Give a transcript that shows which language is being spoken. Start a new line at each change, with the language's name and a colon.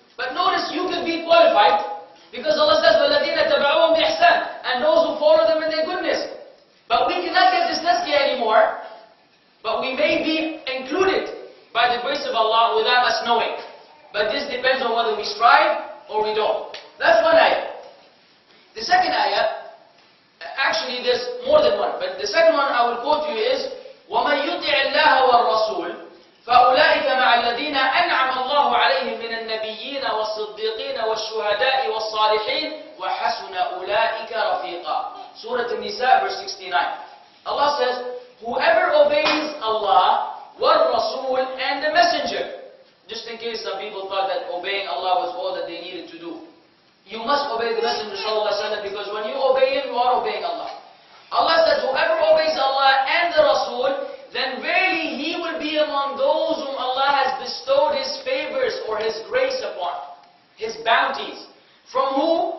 English: But notice, you can be qualified, because Allah says,
Arabic: وَالَّذِينَ تَبَعُوهُمْ بِإِحْسَانٍ,
English: and those who follow them in their goodness. But we cannot get this tazkiyah anymore, but we may be included by the grace of Allah without us knowing. But this depends on whether we strive or we don't. That's one ayah. The second ayah, actually there's more than one, but the second one I will quote you is,
Arabic: وَمَنْ يُطِعِ اللَّهَ وَالرَّسُولِ فَأُولَٰئِكَ مَعَ الَّذِينَ أَنْعَمَ اللَّهُ عَلَيْهِمْ مِنَ النَّبِيِّينَ وَالصِّدِّيقِينَ وَالشُّهَدَاءِ وَالصَّالِحِينَ وَحَسُنَ أُولَٰئِكَ رَفِيقًا.
English: Surah An-Nisa, verse 69. Allah says, whoever obeys Allah, وَالرَّسُولِ, and the Messenger. Just in case some people thought that obeying Allah was all that they needed to do. You must obey the Messenger ﷺ, because when you obey him, you are obeying Allah. Allah says, whoever obeys Allah and the Rasul, then verily he will be among those whom Allah has bestowed His favors or His grace upon, His bounties. From who?